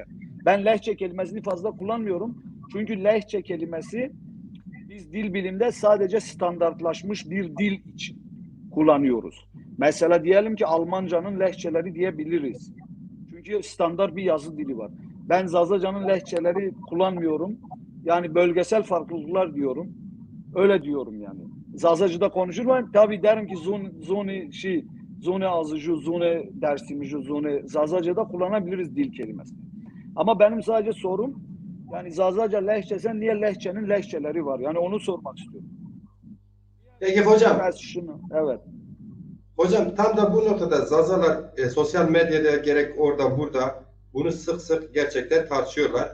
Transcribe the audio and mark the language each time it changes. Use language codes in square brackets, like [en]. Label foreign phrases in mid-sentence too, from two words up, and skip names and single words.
[tr] Ben lehçe kelimesini fazla kullanmıyorum. Çünkü lehçe kelimesi biz dil bilimde sadece standartlaşmış bir dil için kullanıyoruz. Mesela diyelim ki Almancanın lehçeleri diyebiliriz. Çünkü standart bir yazı dili var. Ben Zazaca'nın lehçeleri kullanmıyorum. Yani bölgesel farklılıklar diyorum. Öyle diyorum yani. Zazacı'da konuşurken tabii derim ki zone azıcı, zone dersimici, zone Zazaca'da kullanabiliriz dil kelimesini. Ama benim sadece sorum yani Zazaca lehçesen niye lehçenin lehçeleri var? Yani onu sormak istiyorum. Peki hocam, Evet. hocam tam da bu noktada Zazalar sosyal medyada gerek orada burada bunu sık sık gerçekten tartışıyorlar.